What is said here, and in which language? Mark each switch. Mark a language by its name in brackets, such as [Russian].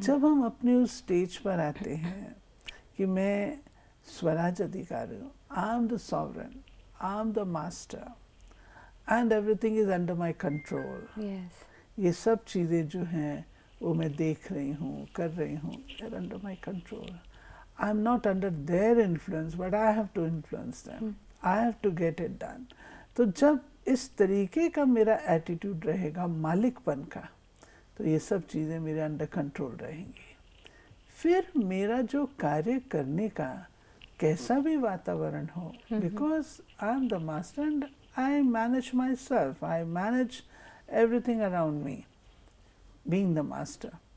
[Hindi] जब हम अपने उस स्टेज पर आते हैं कि मैं स्वराज अधिकारी हूँ, [English] I am the sovereign, I am the master and everything is under my control. [Hindi] ये सब चीज़ें जो हैं वो मैं देख रही हूँ, कर रही हूँ, [English] they're under my control. I'm not under their influence, but I have to influence them. I have to get it done. [Hindi] तो जब इस तरीके का मेरा एटीट्यूड रहेगा मालिकपन का, तो ये सब चीज़ें मेरे अंडर कंट्रोल रहेंगी। फिर मेरा जो कार्य करने का कैसा भी वातावरण हो, [English] Because I am the master and I manage myself, I manage everything around me, being the master.